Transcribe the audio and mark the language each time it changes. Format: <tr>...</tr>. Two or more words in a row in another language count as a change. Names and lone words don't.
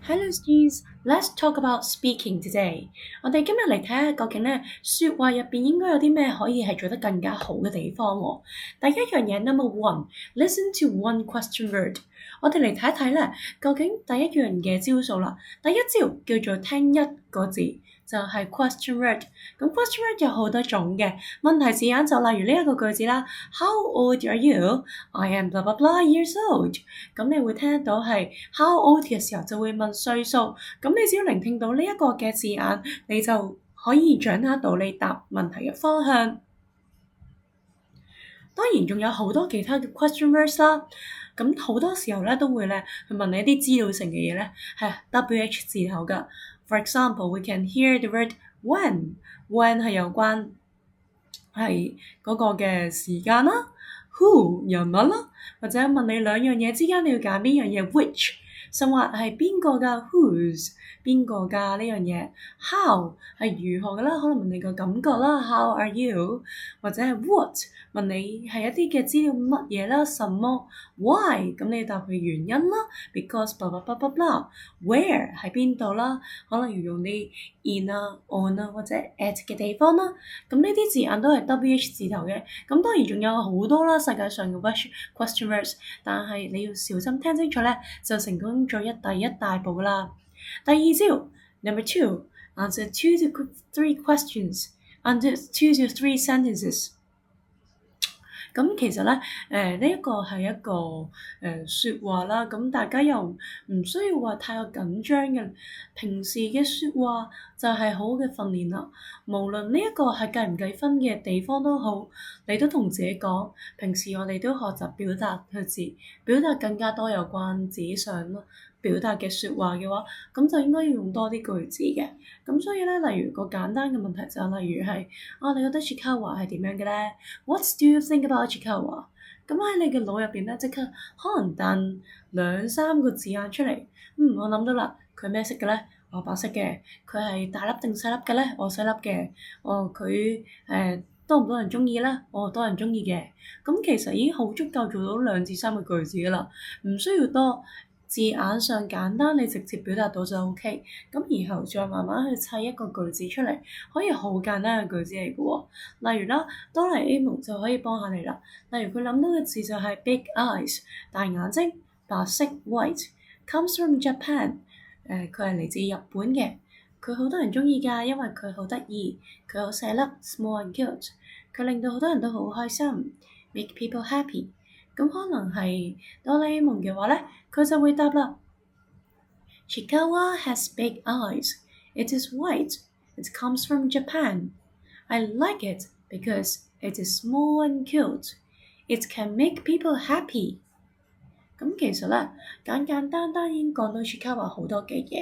<en>Hello students, let's talk about speaking today.</en> <yue>我哋今日嚟睇下究竟咧說話入邊應該有啲咩可以係做得更加好嘅地方喎。第一樣嘢</yue> <en>number one, listen to one question word。</en> <yue>我哋嚟睇一睇咧，究竟第一樣嘅招數啦。第一招叫做聽一個字，就係</yue> <en>question word。</en> <yue>咁</yue> <en>question word</en> <yue>有好多種嘅問題字眼，就例如呢一個句子啦。</yue> <en>How old are you? I am blah blah blah years old。</en> <yue>咁你會聽得到係</yue> <en>how old</en> <yue>嘅時候就會問歲數。咁你只要聆聽到呢一個嘅字眼，你就可以掌握到你答問題嘅方向。當然仲有好多其他嘅</yue> <en>question words</en> <yue>啦。咁好多時候咧都會咧去問你一啲資料性嘅嘢咧，係 WH 字頭㗎。</yue> <en>For example, we can hear the word when。</en> <yue>when 係有關係嗰個嘅時間啦。who 人物啦，或者問你兩樣嘢之間你要揀邊樣嘢 which， 甚或係邊個㗎 whose， 邊個㗎呢樣嘢 how 係如何㗎啦，可能問你個感覺啦</yue> <en>how are you，</en> <yue>或者係 what 問你係一啲嘅資料乜嘢啦，什麼 why 咁你答佢原因啦</yue> <en>because blah blah blah blah blah where</en> <yue>喺邊度啦，可能要用啲 in 啊 on 啊或者 at 嘅地方啦，咁呢啲字眼都係 WH 字頭嘅。咁當然仲有好多啦，世界上嘅</yue> <en>question words，</en> <yue>但係你要小心聽清楚咧，就成功咗第一大步啦。第二招</yue> <en>number two, answer 2 to 3 questions under 2 to 3 sentences。</en> <yue>咁其實咧，呢一個係一個説話啦，咁大家又唔需要話太過緊張嘅。平時嘅説話就係好嘅訓練啦。無論呢一個係計唔計分嘅地方都好，你都同自己講，平時我哋都學習表達句子，表達更加多有關自己想表達嘅説話嘅話，咁就應該要用多啲句子嘅。咁所以咧，例如個簡單嘅問題就例如係你覺得 Chiikawa 係點樣嘅咧 ？</yue> <en>What do you think about Chiikawa？</en> <yue>咁喺你嘅腦入邊咧，即刻可能彈2-3個字眼出嚟。我諗到啦，佢咩色嘅咧？我白色嘅。佢係大粒定細粒嘅咧？我細粒嘅。佢多唔多人中意咧？我多人中意嘅。咁其實已經好足夠做到2至3個句子噶啦，唔需要多。字眼上簡單，你直接表達到就 OK。咁然後再慢慢去砌一個句子出嚟，可以好簡單嘅句子嚟嘅喎。例如啦，多黎 A 夢就可以幫下你啦。例如佢諗到嘅字就係</yue> <en>big eyes，</en> <yue>大眼睛，白色</yue> <en>white，comes from Japan。</en> <yue>佢係嚟自日本嘅。佢好多人中意㗎，因為佢好得意，佢好細粒</yue> <en>small and cute。</en> <yue>佢令到好多人都好開心</yue> <en>make people happy。</en> <yue>咁可能係哆啦 A 夢嘅話咧，佢就會答啦。</yue> <en>Chiikawa has big eyes. It is white. It comes from Japan. I like it because it is small and cute. It can make people happy。</en> <yue>咁其實咧，簡簡單單已經講到 Chiikawa 好多嘅嘢。</yue>